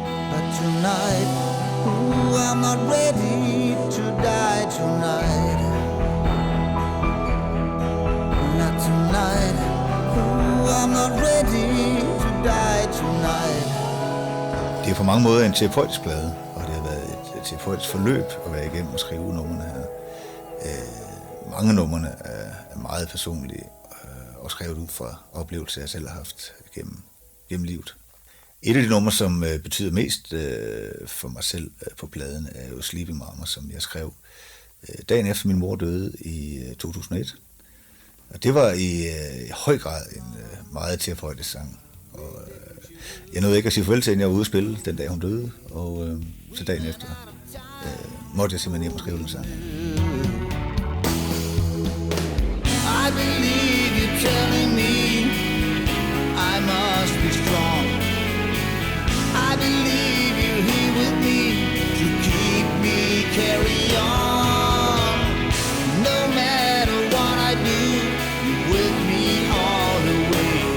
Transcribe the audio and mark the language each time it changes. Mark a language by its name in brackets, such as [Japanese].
[English] But tonight, I'm not ready to die tonight. Not tonight, I'm not ready to die tonight. [Danish] Det er på mange måder en terapeutisk plade, og det har været et terapeutisk forløb at være igennem og skrive numrene her. Mange numrene er meget personlige og skrevet ud fra oplevelser, jeg selv har haft gennem livet. Et af de numre, som betyder mest for mig selv på pladen, er jo Sleeping Mama, som jeg skrev dagen efter min mor døde i 2001. Og det var i høj grad en meget terapeutisk sang. Og jeg nåede ikke at sige farvel til hende, jeg var ude at spille den dag hun døde, og så dagen efter måtte jeg simpelthen hjem og skrive den sang. [English] I believe you're telling me I must be strong. I believe you're here with me to keep me carry on. No matter what I do, you're with me all the way.